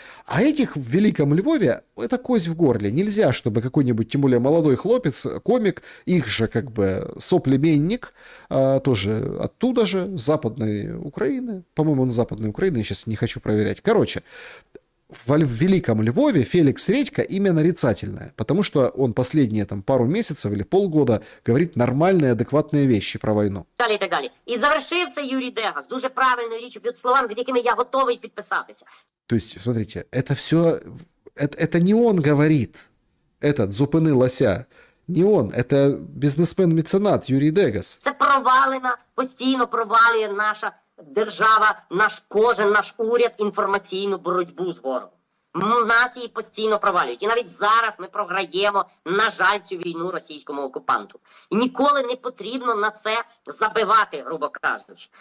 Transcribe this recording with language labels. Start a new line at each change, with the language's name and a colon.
Russian: А этих в Великом Львове это кость в горле. Нельзя, чтобы какой-нибудь, тем более молодой хлопец, комик, их же как бы соплеменник, тоже оттуда же, с Западной Украины. По-моему, он с Западной Украины, я сейчас не хочу проверять. Короче, в Великом Львове Феликс Редька имя нарицательное, потому что он последние там пару месяцев или полгода говорит нормальные, адекватные вещи про війну.
Ukrainian: Далі і так далі. І завершив це Юрій Дегас дуже правильною річчю під словами, під якими я готовий підписатися.
Russian: То есть, смотрите, это все, это не он говорит, этот
Ukrainian: зупини лося,
Russian: не он, это
Ukrainian: бізнесмен-меценат Юрій Дегас. Це провалена, постійно провалює наша держава, кожен наш уряд інформаційну боротьбу з ворогом. Нас її постійно провалюють. І навіть зараз ми програємо, на жаль, цю війну російському окупанту. І ніколи не потрібно на це забивати, грубо кажучи.